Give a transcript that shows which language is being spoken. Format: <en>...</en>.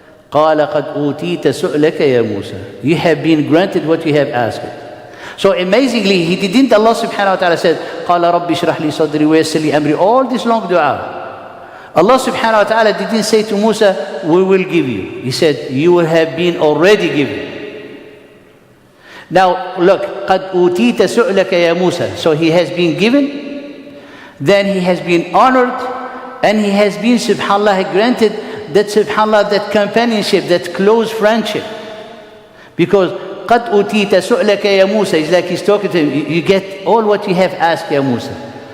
<ar>قال قد أوتيت سؤلك يا موسى,</ar> <en>you have been granted what you have asked. So amazingly, He didn't, Allah subhanahu wa ta'ala said,</en> <ar>قال رب اشرح لي صدري ويسر لي أمري,</ar> <en>all this long dua. Allah subhanahu wa ta'ala didn't say to Musa, we will give you. He said, you will have been already given. Now look,</en> <ar>قَدْ أُوتِيتَ سُؤْلَكَ يَا Musa.</ar> <en>So he has been given, then he has been honored, and he has been, subhanAllah, granted that, subhanAllah, that companionship, that close friendship. Because</en> <ar>قَدْ أُوتِيتَ سُؤْلَكَ يَا</ar> <en>Musa, it's like he's talking to him, you get all what you have asked, Ya Musa.</en>